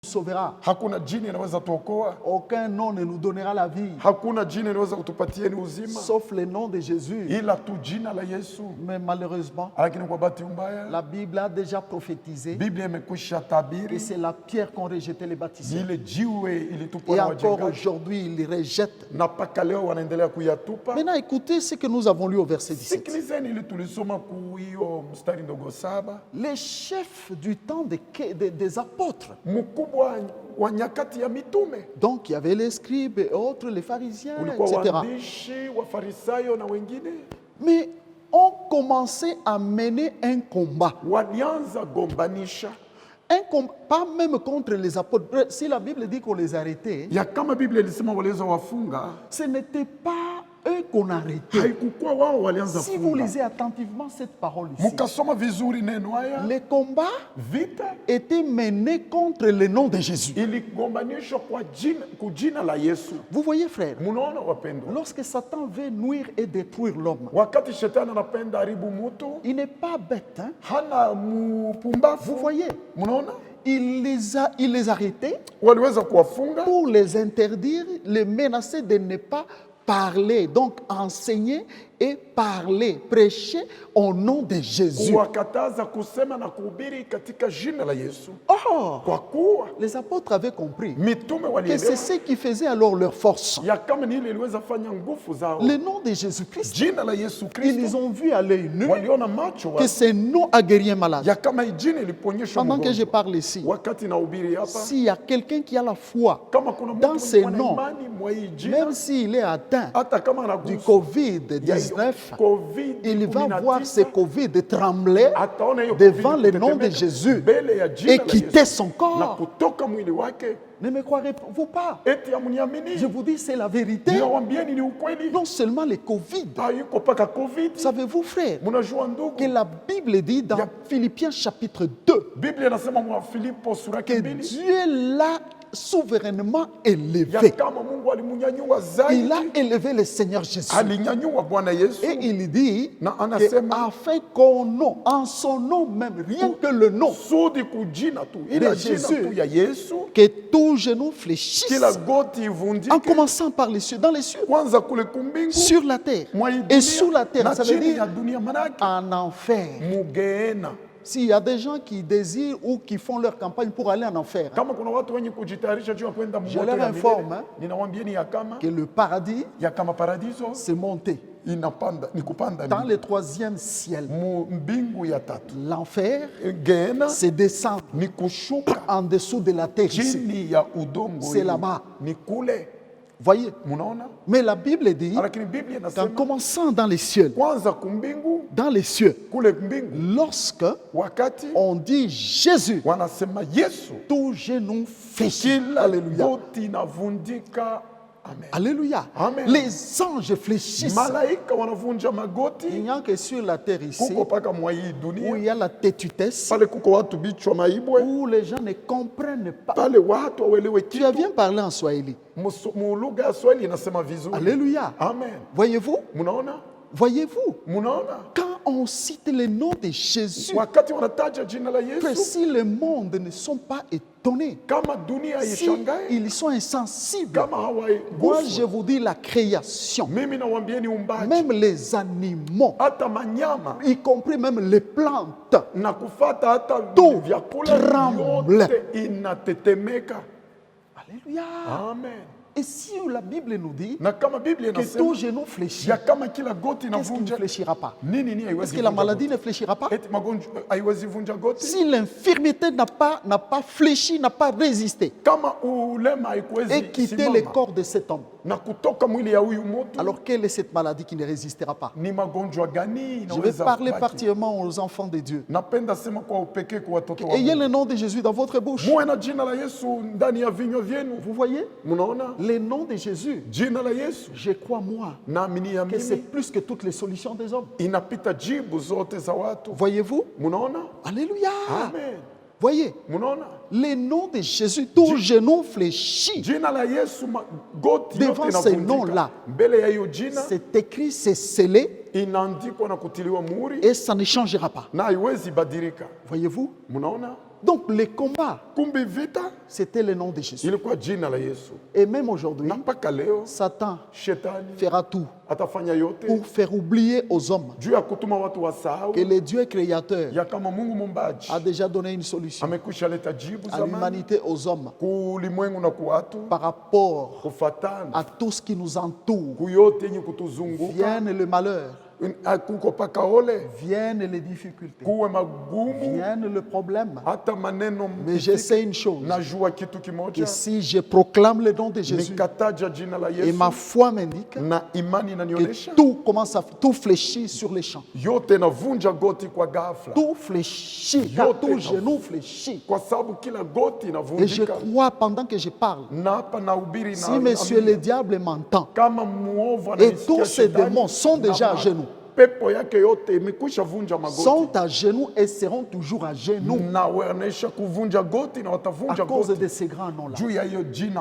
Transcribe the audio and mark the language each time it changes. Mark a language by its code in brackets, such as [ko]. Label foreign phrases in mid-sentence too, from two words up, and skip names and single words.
[fr] sauvera. [sw] Hakuna jini inaweza tuokoa. [fr] Aucun nom ne nous donnera la vie. [sw] Hakuna jini inaweza kutupatia ni uzima. [fr] Sauf le nom de Jésus. [sw] Ila tu jina la Yesu. [fr] Mais malheureusement, [sw] Lakini kwa bahati mbaya, [fr] la Bible a déjà prophétisé [sw] Biblia imekwisha [fr] que [sw] tabiri [fr] c'est la pierre qu'ont rejeté les baptisés. [sw] ile jiwe ilitupwa [fr] Et [sw] na [fr] encore [sw] wajengaji [fr] aujourd'hui, ils les rejettent. [sw] na mpaka leo wanaendelea kuyatupa. [fr] Maintenant, écoutez ce que nous avons lu au verset 17. [sw] Sikilizeni ili tulisoma ku hiyo mstari ndogo 7. [fr] Les chefs du temps des apôtres. [sw] Mkubwa wa nyakati ya mitume [fr] Donc, il y avait les scribes et autres, les pharisiens, [sw] ulikuwa [fr] etc. [sw] waandishi wa Farisayo na wengine [fr] Mais ont commencé à mener un combat. [sw] walianza gombanisha [fr] Un combat, pas même contre les apôtres. Si la Bible dit qu'on les arrêtait, [sw] ya kama Biblia ilisema waliweza wafunga, [fr] ce n'était pas eux qu'on arrêtait. [sw] haikukuwa wao walianza [fr] Si vous [sw] funga. [fr] lisez attentivement cette parole ici, [sw] Mukasoma vizuri neno haya, [fr] les combats [sw] vita [fr] étaient menés contre le nom de Jésus. [sw] iligombanishwa kwa jina la Yesu. [fr] Vous voyez, frère, [sw] Munaona wapendwa, [fr] lorsque Satan veut nuire et détruire l'homme, [sw] wakati shetani anapenda haribu mtu, [fr] il n'est pas bête. Hein? [sw] hana mpumbavu. [fr] Vous voyez, [sw] Munaona [fr] il les arrêtait [sw] waliweza kuwafunga [fr] pour les interdire, les menacer de ne pas parler, donc enseigner et parler, prêcher au nom de Jésus. [sw] kuwakataza kusema na kuhubiri katika jina la Yesu. [fr] Or, [sw] Kwa kuwa [fr] les apôtres avaient compris [sw] mitume [fr] que c'est [sw] walielewa [fr] ce qui faisait alors leur force. [sw] ya kama ni ile iliweza fanya nguvu zao. [fr] Le nom de Jésus-Christ, [sw] Jina la Yesu [fr] ils [sw] Kristo [fr] ont vu à l'œil nu [sw] waliona macho [fr] que ce nom a guéri un malade. [sw] ya kama hii jina iliponyeshwa [fr] Pendant que je [sw] mgonjwa. [fr] parle ici, [sw] Wakati nahubiri hapa, [fr] s'il y a quelqu'un qui a la foi, [sw] kama kuna mtu [fr] dans [sw] mwenye [fr] ces [sw] ana [fr] noms, [sw] imani mwa hii jina, [fr] même s'il est atteint [sw] hata kama [fr] du [sw] anaguswa [fr] COVID-19, il va voir ce [sw] COVID-19, [fr] COVID trembler [sw] ataona hiyo [fr] devant [sw] COVID [fr] le nom de [sw] kutetemeka [fr] Jésus [sw] mbele ya jina [fr] et la quitter [sw] Yesu [fr] son [sw] na [fr] corps. [sw] kutoka mwili wake. [fr] Ne me croirez-vous pas? [sw] Eti amuniamini, [fr] Je vous dis, c'est la vérité. [sw] ninawambieni ni ukweli. [fr] Non seulement le Covid. [sw] Hayuko paka COVID. [fr] Savez-vous, frère, [sw] Mnajua [fr] que [sw] ndugu, [fr] la Bible dit dans Philippiens chapitre 2 [sw] Biblia inasema mwa Filipo sura [fr] que [sw] 2 [fr] Dieu l'a souverainement [sw] ya [fr] élevé. [sw] kama Mungu alimunyanyua [fr] Il [sw] zaidi, [fr] a élevé le Seigneur Jésus. [sw] alinyanyua Bwana Yesu [fr] Et il dit [sw] na [fr] que [sw] anasema [fr] afin qu'au nom, en son nom même, rien que le nom, [sw] sudi kujina tu, ila [fr] de [sw] jina [fr] Jésus. [sw] tu ya Yesu, [fr] que tout genou fléchisse, [sw] kila goti [fr] en [sw] ivundike, [fr] commençant par les cieux, dans les cieux, [sw] kwanza kule kumbingu [fr] sur la terre [sw] mwa hii [fr] et [sw] dunia, [fr] sous la terre. [sw] na [fr] Ça veut [sw] chini ya [fr] dire [sw] dunia, manake [fr] en enfer. [sw] mugeena. [fr] S'il y a des gens qui désirent ou qui font leur campagne pour aller en enfer, hein, [sw] Kama kuna watu wenye kujitayarisha juu ya kwenda [fr] Je [sw] moto [fr] leur [sw] ya [fr] informe, [sw] milele, [fr] hein, [sw] ninawambieni ya kama [fr] que le paradis, [sw] paradiso [fr] c'est monter. [sw] inapanda ni kupanda [fr] Dans le troisième ciel, [sw] mbingu ya tatu. [fr] l'enfer, [sw] Geena [fr] c'est descendre [sw] ni kushuka [fr] en dessous de la terre ici. [sw] chini ya udongo, [fr] C'est [sw] hii. [fr] là-bas. [sw] ni kule. [fr] Voyez. [sw] Munaona, [fr] Mais la Bible dit [sw] lakini Biblia [fr] qu'en [sw] inasema [fr] commençant dans les cieux, [sw] kwanza kumbingu, [fr] dans les cieux, [sw] kule mbingu, [fr] lorsque [sw] wakati [fr] on dit Jésus, [sw] wanasema Yesu, [fr] tout genou fléchit. [sw] kila [fr] Alléluia. [sw] goti inavundika. Amen. Alléluia. Amen. [fr] Les anges fléchissent. [sw] Malaika wanavunja [fr] Il [sw] magoti. [fr] n'y a que sur la terre ici [sw] Kuko paka mwa hii [fr] où il [sw] dunia, [fr] y a la têtutesse, [sw] pale kuko watu bichwa maibwe, [fr] où les gens ne comprennent pas. [sw] pale watu wawelewe [fr] Tu as [sw] kitu. [fr] bien parlé en Swahili. [sw] Mu lugha ya Swahili inasema vizuri. [fr] Alléluia. Amen. Voyez-vous? [sw] Munaona? [fr] Voyez-vous? [sw] Munaona? [fr] Quand on cite le nom de Jésus, [sw] Wakati wanataja jina la [fr] que [sw] Yesu, [fr] si le monde ne sont pas étonnés, [sw] kama dunia [fr] si [sw] ishangae, [fr] ils sont insensibles, [sw] kama [fr] moi je [sw] hawaiguswe, [fr] vous dis la création, [sw] mimi nawambieni umbaji, [fr] même les animaux, [sw] hata manyama [fr] y compris même les plantes, [sw] na kufata hata [fr] Tout [sw] vyakula [fr] tremble. [sw] yote inatetemeka. [fr] Alléluia. Amen. Et si la Bible nous dit [sw] Na kama Biblia [fr] que [sw] inasema [fr] tout genou fléchit, [sw] ya kama kila goti [fr] qu'est-ce qui ne [sw] inavunja [fr] fléchira pas? [sw] nini [fr] Est-ce [sw] haiwezi [fr] que la [sw] vunja [fr] maladie [sw] goti? [fr] ne fléchira pas? [sw] Eti magonjwa haiwezi vunja goti? [fr] Si l'infirmité n'a pas fléchi, n'a pas résisté [sw] Kama ulema haikuwezi [fr] et quitté le [sw] simama [fr] corps de cet homme, [sw] na kutoka mwili ya huyu mtu, [fr] alors quelle est cette maladie qui ne résistera pas? [sw] ni magonjwa gani [fr] Je vais [sw] inaweza [fr] parler [sw] kubaki? [fr] particulièrement aux enfants de Dieu. [sw] Napenda sema kwa upekee kwa watoto wa [fr] Ayez [sw] Mungu. [fr] le nom de Jésus dans votre bouche. [sw] Muwe na jina la Yesu ndani ya vinywa vyenu. [fr] Vous voyez? [sw] Mnaona? [fr] Le nom de Jésus, [sw] Jina la Yesu [fr] je crois moi [sw] naamini ya [fr] que c'est [sw] mimi [fr] plus que toutes les solutions des hommes. [sw] inapita jibu zote za watu. [fr] Voyez-vous? [sw] Mnaona? [fr] Alléluia. Amen. Voyez? [sw] Mnaona? [fr] Le nom de Jésus, tout genou fléchit. [sw] Jina la Yesu goti [fr] Devant [sw] yote [fr] ces [sw] inavunjika. [fr] noms-là. [sw] Mbele ya hiyo jina [fr] C'est écrit, c'est scellé [sw] inaandikwa na kutiliwa muhuri [fr] et ça ne changera pas. [sw] na haiwezi badilika. [fr] Voyez-vous? [sw] Mnaona? [fr] Donc les combats, [sw] Kumbe vita [fr] c'était le nom de Jésus. [sw] ilikuwa jina la Yesu. [fr] Et même aujourd'hui, [sw] Na mpaka leo [fr] Satan [sw] shetani [fr] fera tout [sw] atafanya yote [fr] pour faire oublier aux hommes [sw] juu ya kutuma watu wasahau [fr] que le Dieu créateur [sw] ya kama Mungu muumbaji [fr] a déjà donné une solution [sw] amekwisha leta jibu [fr] à [sw] zamani [fr] l'humanité, aux hommes, [sw] kulimwengu na kuwatu [fr] par rapport [sw] kufatana [fr] à tout ce qui nous entoure. [sw] kuyote yenye kutuzunguka. [fr] Viennent le malheur, [sw] Kuko paka ole [fr] viennent les difficultés, [sw] kuwe magumu [fr] viennent le problème. [sw] hata maneno [fr] Mais je sais une chose, [sw] najua kitu [fr] que [sw] kimoja [fr] si je proclame le nom de Jésus [sw] nikataja jina la [fr] et [sw] Yesu [fr] ma foi m'indique [sw] na imani [fr] que [sw] inanionyesha [fr] tout fléchit sur les champs. [sw] yote navunja goti kwa ghafla, [fr] Tout fléchit, car tout genou fléchit. [sw] kwa sababu kila goti [fr] Et je [sw] inavunjika. [fr] crois pendant que je parle, [sw] Na hapa nahubiri [fr] si [sw] na [fr] monsieur le diable m'entend, [sw] kama muovu [fr] et [sw] ananisikia [fr] tous ces [sw] shetani, [fr] démons sont [sw] na [fr] déjà à genoux, [sw] pepo yake yote imekwisha vunja magoti, [fr] sont à genoux et seront toujours à genoux [sw] na wanaisha kuvunja goti na [fr] à [sw] watavunja [fr] cause [sw] goti [fr] de ces grands noms-là. [sw] juu ya hiyo jina